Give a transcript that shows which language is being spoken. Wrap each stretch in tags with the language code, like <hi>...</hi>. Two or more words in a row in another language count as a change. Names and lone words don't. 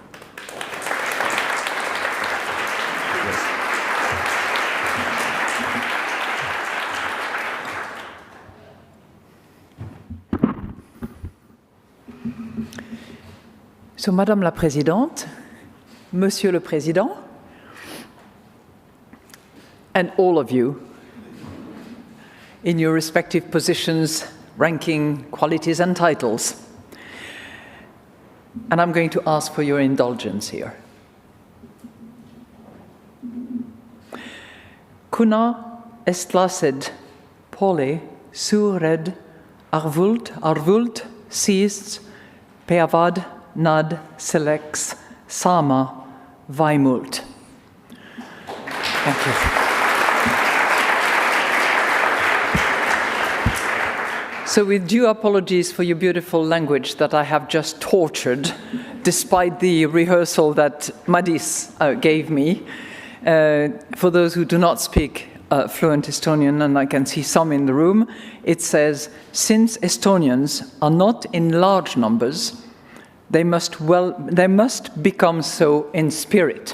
<en>So,</en> <fr>Madame la Présidente, Monsieur le Président,</fr> <en>and all of you in your respective positions, ranking, qualities, and titles. And I'm going to ask for your indulgence here.</en> <et>Kuna estlased pole suured arvult siis peavad nad selleks saama vaimult.</et> <en>Thank you. So with due apologies for your beautiful language that I have just tortured, despite the rehearsal that Madis gave me, for those who do not speak fluent Estonian, and I can see some in the room, it says, since Estonians are not in large numbers, they must become so in spirit.</en>